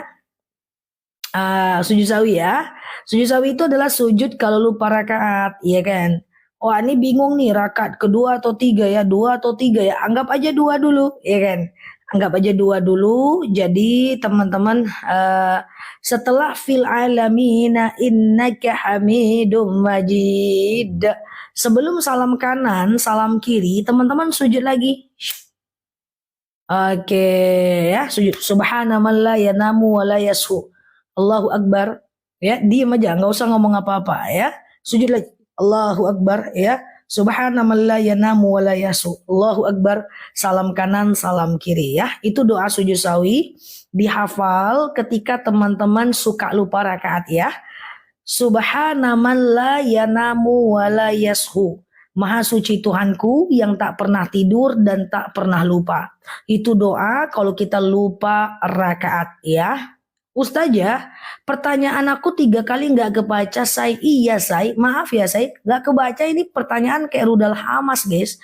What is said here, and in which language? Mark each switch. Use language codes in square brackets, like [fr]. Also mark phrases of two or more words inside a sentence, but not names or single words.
[id] Sujud sawi ya. Sujud sawi itu adalah sujud kalau lupa rakaat, iya kan? Oh, ini bingung nih rakaat kedua atau tiga ya, 2 atau 3 ya. Anggap aja 2 dulu, ya kan? Anggap aja 2 dulu. Jadi teman-teman setelah [ar] في العالمين إنك حميد مجيد. [id] Sebelum salam kanan, salam kiri, teman-teman sujud lagi. Oke ya, sujud [ar] سبحان من لا ينام ولا يسهو. الله أكبر. [id] Ya, diam aja, nggak usah ngomong apa-apa ya. Sujud lagi. [ar] الله أكبر ya. سبحان من لا ينام ولا يسهو. الله أكبر. [id] Salam kanan, salam kiri ya. Itu doa sujud sawi. Dihafal ketika teman-teman suka lupa rakaat ya. [ar] سبحان من لا ينام ولا يسهو. [id] Maha suci Tuhanku yang tak pernah tidur dan tak pernah lupa. Itu doa kalau kita lupa rakaat ya. Ustazah, pertanyaan aku 3 kali nggak kebaca, say. Iya, say. Maaf ya, say. Nggak kebaca, ini pertanyaan kayak rudal Hamas, guys.